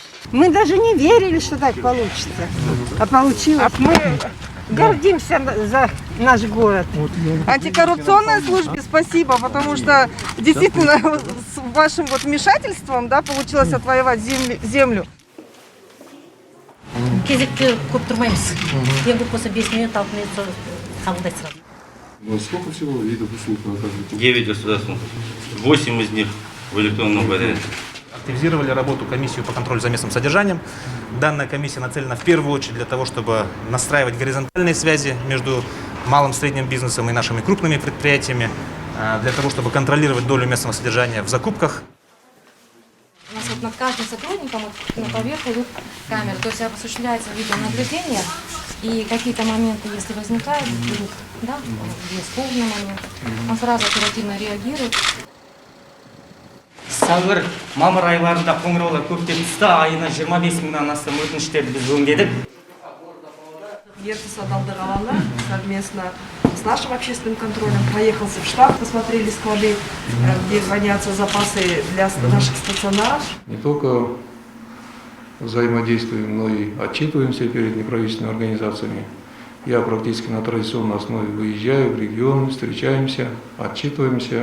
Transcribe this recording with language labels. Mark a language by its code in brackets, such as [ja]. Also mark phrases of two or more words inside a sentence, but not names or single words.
[ru] Мы даже не верили, что так получится. А получилось. Мы гордимся за наш город. Антикоррупционной службе спасибо, потому что действительно с вашим вот вмешательством, да, получилось отвоевать землю. [kk] Кезекте көп тұрмаймыз. Ең көп болса 5 минут, 6 минут қабылдайды сразу. [ru] Сколько всего видов услуг вы оказываете? 9 государственных. 8 из них в электронном варианте. Активизировали работу комиссию по контролю за местным содержанием. Данная комиссия нацелена в первую очередь для того, чтобы настраивать горизонтальные связи между малым и средним бизнесом и нашими крупными предприятиями, для того, чтобы контролировать долю местного содержания в закупках. У нас вот над каждым сотрудником на поверху идут камеры, то есть осуществляется видеонаблюдение, и какие-то моменты, если возникают, да, спорный момент, он сразу оперативно реагирует. [kk] Сәуір, мамыр айларында қоңыраулар көптеп түсті, айына 25 мыңнан астам өтініштерді біз өңдедік. [ru] Ертіс Адалдық алаңы совместно с нашим общественным контролем проехался в штаб, посмотрели склады, где хранятся запасы для наших стационаров. Не только взаимодействуем, но и отчитываемся перед неправительственными организациями. Я практически на традиционной основе выезжаю в регион, встречаемся, отчитываемся.